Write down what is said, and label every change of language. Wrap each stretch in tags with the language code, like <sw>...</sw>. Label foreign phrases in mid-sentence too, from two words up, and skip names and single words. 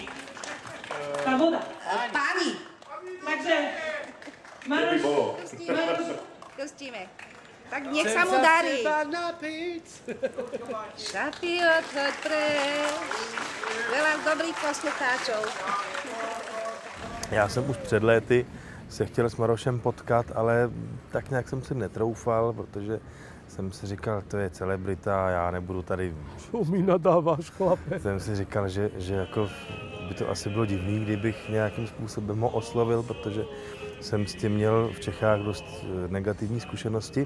<sk>Tá voda. Pani. Takže, Maroš, krstíme. Tak nech sa mu darí. Šaty odhoď preč. Veľa dobrých poslucháčov.</sk> <cs>Já jsem už před léty se chtěl s Marošem potkat, ale tak nějak jsem si netroufal, protože jsem si říkal, to je celebrita, já nebudu tady...</cs> <sk>Čo mi nadáváš, chlape?</sk> <cs>Jsem si říkal, že jako by to asi bylo divný, kdybych nějakým způsobem ho oslovil, protože jsem s tím měl v Čechách dost negativní zkušenosti.</cs>